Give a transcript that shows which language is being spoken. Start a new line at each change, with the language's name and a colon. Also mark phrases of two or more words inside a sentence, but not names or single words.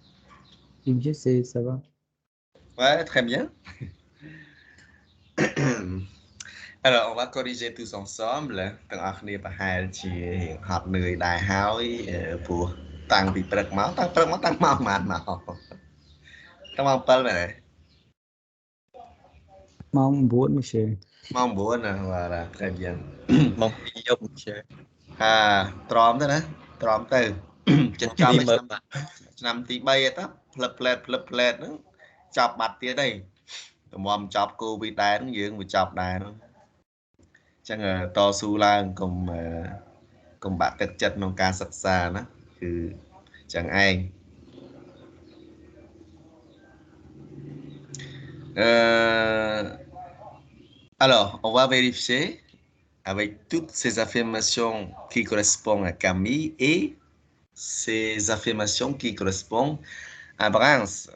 French: Bien, ça va. Ouais, très bien. Alors, on va corriger tous ensemble.
Khmer: ទាំងអស់គ្នាប្រហែលជាហត់នឿយដែរហើយព្រោះតាំងពីព្រឹកមកតាំងម៉ោងប៉ុន្មានមកតាំងម៉ោង 7 មែនទេ Mong muốn monsieur. ម៉ោង 9 ណាបាទ
French: très bien
Khmer: មកពីយប់monsieur ទ្រាំទៅណាទ្រាំទៅ ចិត្តចប់ឆ្នាំទី 3 ឯតាផ្លឹបផ្លែតហ្នឹងចប់បាត់ទៀតទេតម្រាំចប់គូវីដែរហ្នឹងយើងវាចប់ដែរហ្នឹងអញ្ចឹងតស៊ូឡើងកុំបាក់ទឹកចិត្តក្នុងការសិក្សាណាគឺអញ្ចឹងឯង
French: alors on va vérifier avec toutes ces affirmations qui correspondent à Camille et ces affirmations qui correspondent à Brans.